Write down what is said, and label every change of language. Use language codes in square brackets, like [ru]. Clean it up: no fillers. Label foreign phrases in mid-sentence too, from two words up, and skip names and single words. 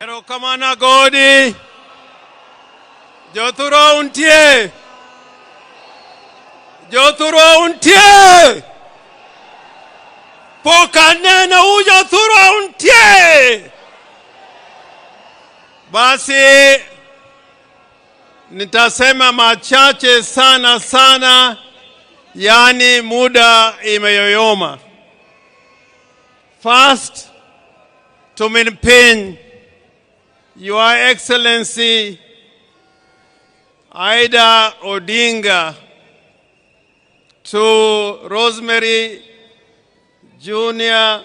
[luo] Erokamano Godi. Jothuro untie. Jothuro untie. Pokanena ujothuro untie. [sw] Basi nitasema machache sana, yani muda imeyoyoma. [en] First, to Mutembei, Your Excellency Aida Odinga, to Rosemary Jr.